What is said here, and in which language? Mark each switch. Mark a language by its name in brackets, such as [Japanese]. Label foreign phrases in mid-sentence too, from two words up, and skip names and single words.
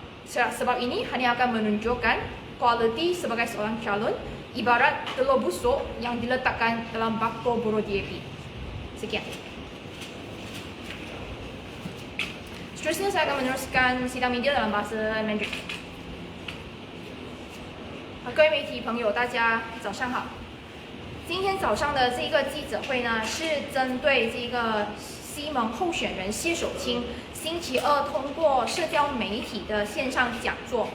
[Malay] Sebab ini hanya akan menunjukkan kualiti sebagai seorang calon ibarat telur busuk yang diletakkan dalam bako buruh DAP. Sekian. Seterusnya saya akan meneruskan sidang media dalam bahasa Mandarin. [Chinese] 各位媒体朋友，大家早上好。今天早上的这个记者会呢，是针对这个西蒙候选人谢守清星期二通过社交媒体的线上讲座。